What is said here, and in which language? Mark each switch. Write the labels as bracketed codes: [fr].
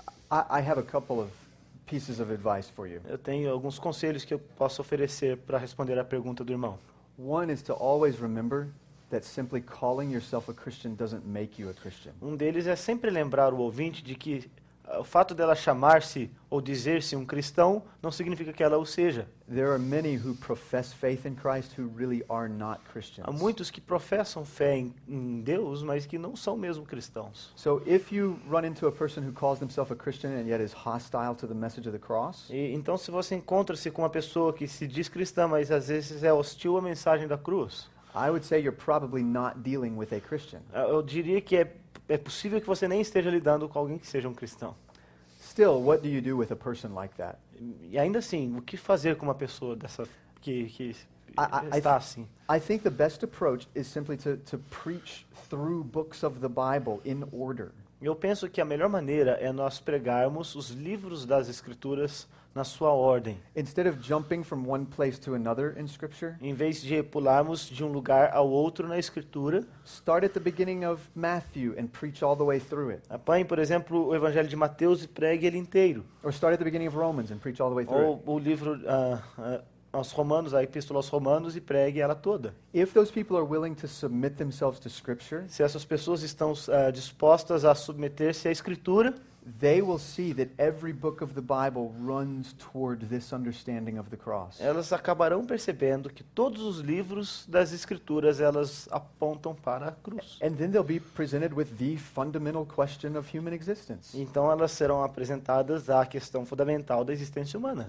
[en] I have a couple of pieces of advice for you. [pt] Eu tenho alguns conselhos que eu posso oferecer para responder à pergunta do irmão. [en] One is to always remember that simply calling yourself a Christian doesn't make you a Christian. [pt] Um deles é sempre lembrar o ouvinte de que o fato dela chamar-se ou dizer-se um cristão não significa que ela o seja. [en] There are many who profess faith in Christ who really are not [pt] Há [en] Christians. [pt] muitos que professam fé em Deus, mas que não são mesmo cristãos. [en] So if you run into a person who calls themselves a Christian and yet is hostile to the message of the cross, [pt] E, então, se você encontra-se com uma pessoa que se diz cristã, mas às vezes é hostil à mensagem da cruz, [en] I would say you're probably not dealing with a Christian. [pt] eu diria que é possível que você nem esteja lidando com alguém que seja um cristão. [en] Still, what do you do with a person like that? [pt] E ainda assim, o que fazer com uma pessoa dessa que [en] I [pt] está assim? [en] I think the best approach is simply to preach through books of the Bible in order. [pt] Eu penso que a melhor maneira é nós pregarmos os livros das Escrituras na sua ordem, [en] Instead of jumping from one place to another in Scripture, [pt] em vez de pularmos de um lugar ao outro na Escritura. [en] start at the beginning of Matthew and preach all the way through it. [pt] Apanhe, por exemplo, o Evangelho de Mateus e pregue ele inteiro. [en] Or start at the beginning of Romans and preach all the way through it. [pt] Ou o livro aos Romanos, a Epístola aos Romanos, e pregue ela toda. [en] If those people are willing to submit themselves to Scripture, [pt] Se essas pessoas estão dispostas a submeter-se à Escritura, [en] they will see that every book of the Bible runs toward this understanding of the cross. [pt] elas acabarão percebendo que todos os livros das Escrituras elas apontam para a cruz. [en] And then they'll be presented with the fundamental question of human existence. [pt] Então elas serão apresentadas à questão fundamental da existência humana.